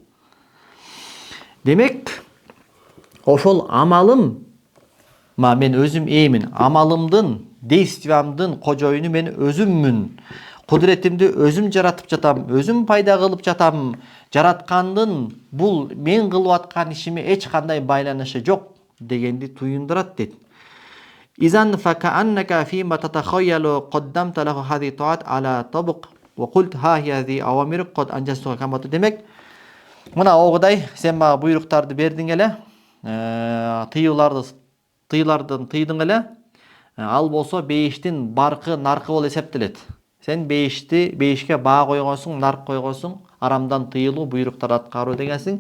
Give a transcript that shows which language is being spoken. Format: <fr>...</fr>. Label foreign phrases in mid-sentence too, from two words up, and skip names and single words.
<ky>Демек, ошол амалым, мен өзүм эймин, амалымдын, действиямдын кожоюну мен өзүммүн. Кудуретимди өзүм жаратып жатам, өзүм пайда кылып жатам. Жараткандын бул мен кылып аткан ишиме эч кандай байланышы жок дегенди туюндурат дейт.</ky> <ar>إذن فكأنك فيما تتخيل قدمت له هذه الطاعات على طبق وقلت ها هي هذه أوامرك قد أنجزتها كما</ar> <ky>демек мына огудай сен мага буйруктарды бердиң эле, тыюлардан тыйдың эле, ал болсо бейиштин баркы наркы болуп эсептелет. Сен бейишке баа койгонсуң, нарк койгонсуң, арамдан тыйылуу, буйруктарды аткаруу дегенсиң.</ky>